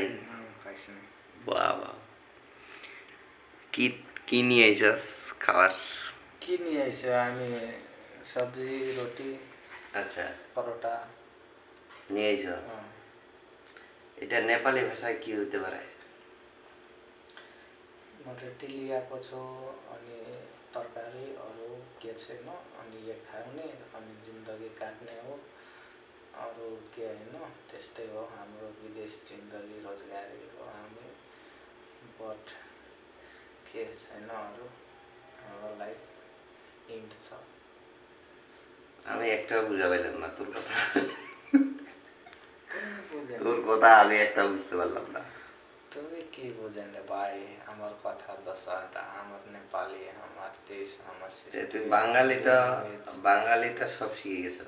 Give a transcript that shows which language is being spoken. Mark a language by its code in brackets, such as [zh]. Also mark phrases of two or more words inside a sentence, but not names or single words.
[bn] আমিও খাইছি না। বাবা, কি কি নিয়ে আইছস খাবার? কি নিয়ে আইছো? আমি সবজি, রুটি, আচ্ছা, পরোটা নিয়ে আইছ। এটা নেপালি ভাষায় কি হতে পারে? [ne] मोटे लिएको छु अनि तरकारी अरू के छैन अनि यो खाउने अनि जिन्दगी काट्ने हो, अरू के होइन। त्यस्तै हो हाम्रो विदेश जिन्दगी, रोजगारी हो हामी। बट के छैन अरू, हाम्रो [en] life end [ne] छ। [bn] আমি একটাও বুঝা পাইলাম না তোর কথা। বুঝেন তোর কথা আমি একটা বুঝতে পারলাম না। তুমি কি বুঝেন রে ভাই? আমার কথা দশটা, আমার নেপালি, আমার দেশ, আমার তুই বাঙালি তো সব শিখে গেছিস।